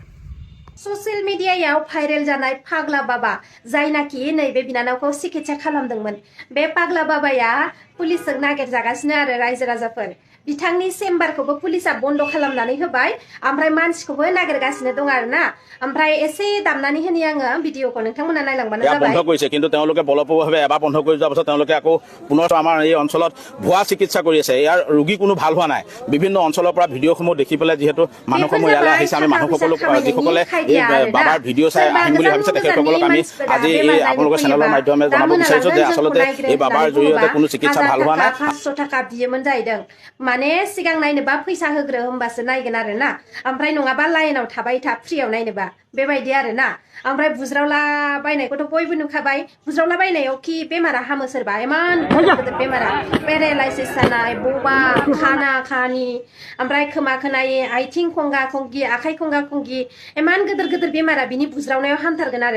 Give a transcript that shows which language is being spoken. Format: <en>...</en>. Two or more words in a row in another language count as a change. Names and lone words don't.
<brx>ससियेल मिडियायाव भाइरेल जानाय पाग्ला बाबा, जायनाखि नैबे बिनानावखौ सिकित्सा खालामदोंमोन, बे पाग्ला बाबाया पुलिसजों नागिरजागासिनो आरो रायजो राजाफोर। बिथांनि चेम्बारखौबो पुलिसा बन्द खालामनानै होबाय, ओमफ्राय मानसिखौबो नागिरगासिनो दं आरोना। ओमफ्राय एसे दामनानै होनि आङो भिडिअखौ, नोंथांमोना नायलांबानो जाबाय।</brx> <as>বন্ধ কৰিছে, কিন্তু তেওঁলোকে বলপূৰ্বকভাৱে এবাৰ বন্ধ কৰি যোৱাৰ পাছত তেওঁলোকে আকৌ পুনৰ আমাৰ এই অঞ্চলত ভুৱা চিকিৎসা কৰি আছে। ইয়াৰ ৰোগী কোনো ভাল হোৱা নাই। বিভিন্ন অঞ্চলৰ পৰা ভিডিঅ'সমূহ দেখি পেলাই যিহেতু মানুহসমূহ ইয়ালৈ আহিছে, আমি মানুহসকলক, যিসকলে এই বাবাৰ ভিডিঅ' চাই আহিম বুলি ভাবিছে, তেখেতসকলক আমি আজি এই আপোনালোকৰ চেনেলৰ মাধ্যমে জনাব বিচাৰিছো যে আচলতে এই বাবাৰ জৰিয়তে কোনো চিকিৎসা ভাল হোৱা নাই।</as> <brx>500 थाखा बियोमोन जाहैदों। माने सिगां नायनोबा फैसा होग्रो, होमबासो नायगोन आरोना। ओमफ्राय नङाबा लाइनाव थाबाय था, फ्रियाव नायनोबा, बेबायदि आरोना। ओमफ्राय बुज्रावला बायनायखौथ' बयबो नुखाबाय। बुज्रावला बायनायाव कि बेमारा हामो सोरबा, इमान गिदिर गिदिर बेमारा, पेरालाइसिस जानाय, बबा खाना खानि, ओमफ्राय खोमा खोनायै, आथिं खंगा खंगि, आखाइ खंगा खंगि, इमान गिदिर गिदिर बेमारा बिनि बुज्रावनायाव हामथारगोन आरो।</brx>